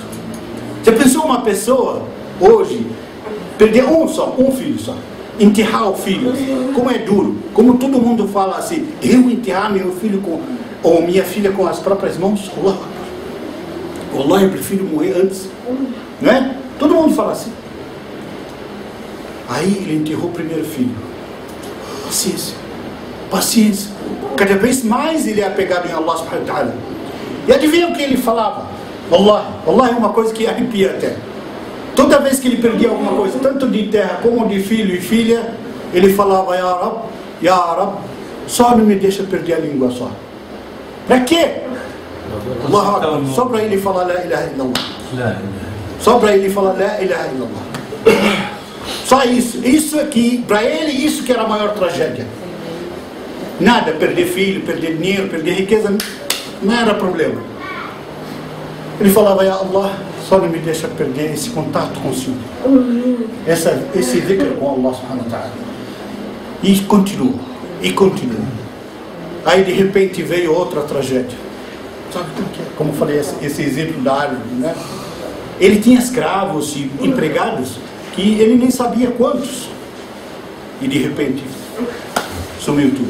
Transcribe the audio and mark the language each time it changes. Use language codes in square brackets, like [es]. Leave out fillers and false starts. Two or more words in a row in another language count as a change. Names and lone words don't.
[pt] Você pensou uma pessoa hoje perder um filho só, enterrar o filho, como é duro, como todo mundo fala assim, eu enterrar meu filho ou minha filha com as próprias mãos, Allah, eu prefiro morrer antes, não é? Todo mundo fala assim. Aí ele enterrou o primeiro filho, paciência, cada vez mais ele é apegado em [ar] الله سبحانه وتعالى. [pt] E adivinha o que ele falava? Allah é uma coisa que arrepia até. Toda vez que ele perdia alguma coisa, tanto de terra como de filho e filha, ele falava, [ar] يا رب, [pt] só não me deixa perder a língua só. Para quê? Só para ele falar [ar] لا إله إلا الله. [pt] Só para ele falar [ar] لا إله إلا الله. [pt] Só isso. Isso aqui, para ele, isso que era a maior tragédia. Nada, perder filho, perder dinheiro, perder riqueza, não era problema. Ele falava, [ar] يا الله, [pt] só não me deixa perder esse contato com o Senhor. Esse dhikr com [ar] الله سبحانه وتعالى. [pt] E continua. Aí de repente veio outra tragédia. Sabe como eu falei, esse exemplo da árvore, né? Ele tinha escravos e empregados que ele nem sabia quantos. E de repente sumiu tudo.